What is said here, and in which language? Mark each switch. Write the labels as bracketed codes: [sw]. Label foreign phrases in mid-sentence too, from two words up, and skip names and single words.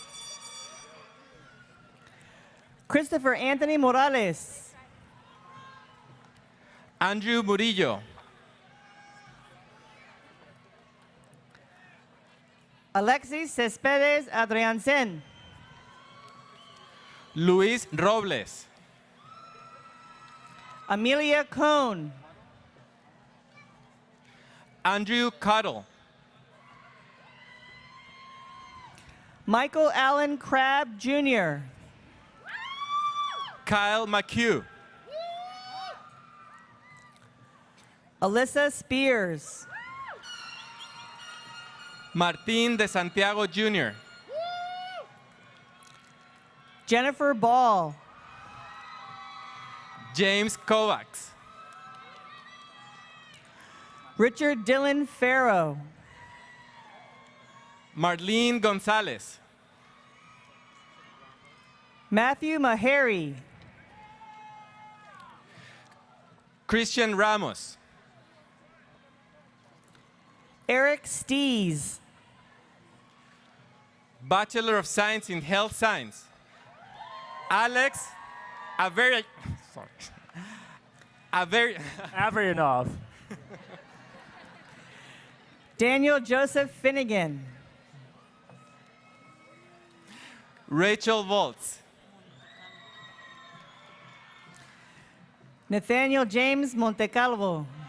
[en] Christopher Anthony Morales. Andrew Murillo. Alexis Cespedes Adriansen. Luis Robles. Amelia Cohn. Andrew Cottle. Michael Allen Crabb Jr. Kyle McHugh. Alyssa Spears. Martín de Santiago Jr. Jennifer Ball. James Kovacs. Richard Dylan Farrow. Marlene Gonzalez. Matthew Mahary. Christian Ramos. Eric Stees. Bachelor of Science in Health Science. Alex Averyanov. Daniel Joseph Finnegan. Rachel Volts. Nathaniel James Montecalvo.